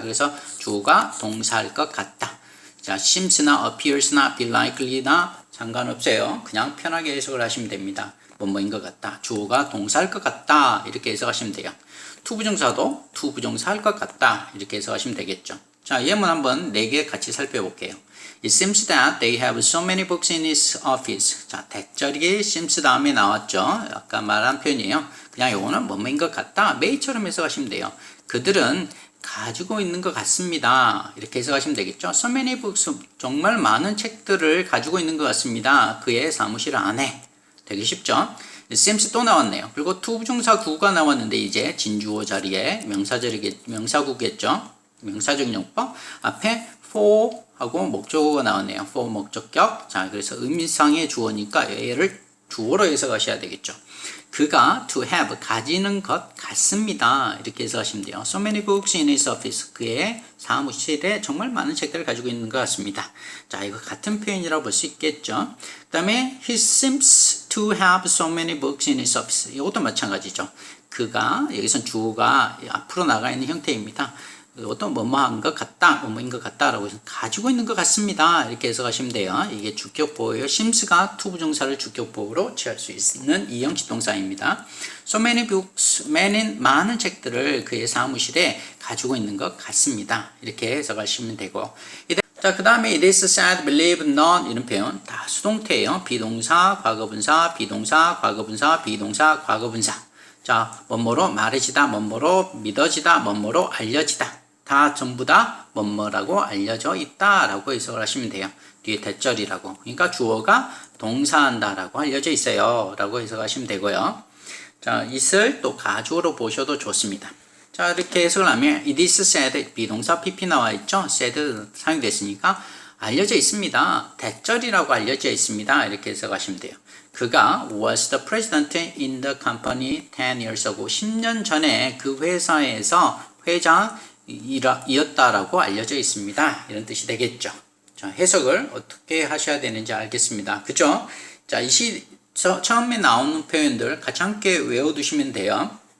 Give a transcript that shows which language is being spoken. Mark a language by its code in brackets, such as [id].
[ko] 그래서 주어가 동사할 것 같다. 자, seems나 appears나 be likely나 상관없어요. 그냥 편하게 해석을 하시면 됩니다. 뭐뭐인 것 같다. 주어가 동사할 것 같다. 이렇게 해석하시면 돼요. 투부정사도 투부정사 할 것 같다. 이렇게 해석하시면 되겠죠. 자, 예문 한번 4개 같이 살펴볼게요. [en] It seems that they have so many books in his office. [ko] 자, 대절이 seems 다음에 나왔죠. 아까 말한 표현이에요. 그냥 요거는 뭐뭐인 것 같다. may처럼 해석하시면 돼요. 그들은 가지고 있는 것 같습니다. 이렇게 해석하시면 되겠죠. [en] So many books, [ko] 정말 많은 책들을 가지고 있는 것 같습니다. 그의 사무실 안에. 되게 쉽죠? [en] It seems [ko] 또 나왔네요. 그리고 투부정사 구가 나왔는데 이제 진주어 자리에 명사구겠죠. 명사적 용법 앞에 for 하고 목적어가 나왔네요. for 목적격. 자, 그래서 의미상의 주어니까 얘를 주어로 해석하셔야 되겠죠. 그가 [en] to have [ko] 가지는 것 같습니다. 이렇게 해석하시면 돼요. [en] So many books in his office. [ko] 그의 사무실에 정말 많은 책들을 가지고 있는 것 같습니다. 자, 이거 같은 표현이라고 볼 수 있겠죠. 그 다음에 [en] he seems to have so many books in his office. [ko] 이것도 마찬가지죠. 그가 여기선 주어가 앞으로 나가 있는 형태입니다. 어떤 뭐뭐한 것 같다, 뭐뭐인 것 같다라고 해서 가지고 있는 것 같습니다. 이렇게 해석하시면 돼요. 이게 주격보호예요. sims가 투부정사를 주격보호로 취할 수 있는 이형식 동사입니다. [en] So many books, many [ko] 많은 책들을 그의 사무실에 가지고 있는 것 같습니다. 이렇게 해석하시면 되고. 자, 그 다음에 [en] it is said, believe, not [ko] 이런 표현 다 수동태예요. 비동사, 과거분사, 비동사, 과거분사, 비동사, 과거분사. 자, 뭐뭐로 말해지다, 뭐뭐로 믿어지다, 뭐뭐로 알려지다. 다 전부 다 뭐뭐라고 알려져 있다라고 해석을 하시면 돼요. 뒤에 대절이라고. 그러니까 주어가 동사한다라고 알려져 있어요. 라고 해석하시면 되고요. 자, it을 또 가주어로 보셔도 좋습니다. 자, 이렇게 해석을 하면 [en] it is said, [ko] 비동사 pp 나와 있죠. said 사용됐으니까 알려져 있습니다. 대절이라고 알려져 있습니다. 이렇게 해석하시면 돼요. 그가 [en] was the president in the company 10 years ago. [ko] 10년 전에 그 회사에서 회장이었다라고 알려져 있습니다. 이런 뜻이 되겠죠. 자, 해석을 어떻게 하셔야 되는지 알겠습니다. 그죠? 자, 처음에 나오는 표현들 같이 함께 외워두시면 돼요.